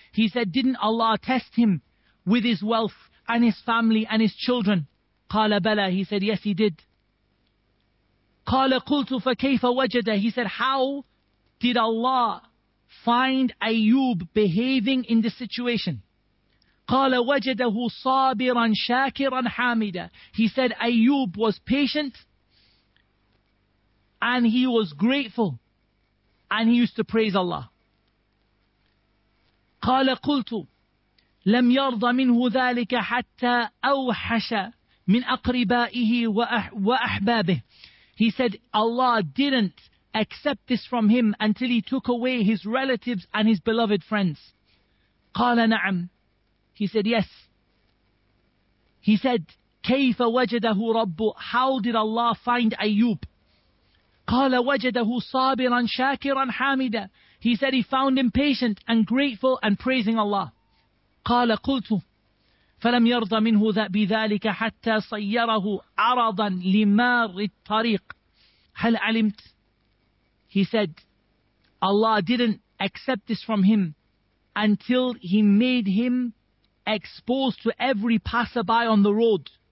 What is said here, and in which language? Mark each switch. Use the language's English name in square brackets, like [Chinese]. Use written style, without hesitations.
[English] He said, didn't Allah test him with his wealth and his family and his children? [Arabic] قَالَ بَلَى. [English] He said, yes, he did. [Arabic] قَالَ قُلْتُ فَكَيْفَ وَجَدَهُ. [English] He said, how did Allah find Ayyub behaving in this situation? [Arabic] قَالَ وَجَدَهُ صَابِرًا شَاكِرًا حَامِدًا. [English] He said, Ayyub was patient and he was grateful and he used to praise Allah. [Arabic] قَالَ قُلْتُ لَمْ يَرْضَ مِنْهُ ذَلِكَ حَتَّى أَوْحَشَ مِنْ أَقْرِبَائِهِ وَأَحْبَابِهِ. [English] He said, Allah didn't accept this from him until he took away his relatives and his beloved friends. [Arabic] قَالَ نَعَمْ. [English] He said, yes. He said, [Arabic] كَيْفَ وَجَدَهُ رَبُّ. [English] How did Allah find Ayyub? [Arabic] قَالَ وَجَدَهُ صَابِرًا شَاكِرًا حَامِدًا. [English] He said, he found him patient and grateful and praising Allah. [Arabic] قَالَ قُلْتُ فَلَمْ يَرْضَ مِنْهُ بِذَٰلِكَ حَتَّى صَيَّرَهُ عَرَضًا لِمَارِ الطَّرِيقِ. هَلْ عَلِمْتُ. [English] He said, Allah didn't accept this from him until he made him exposed to every passerby on the road.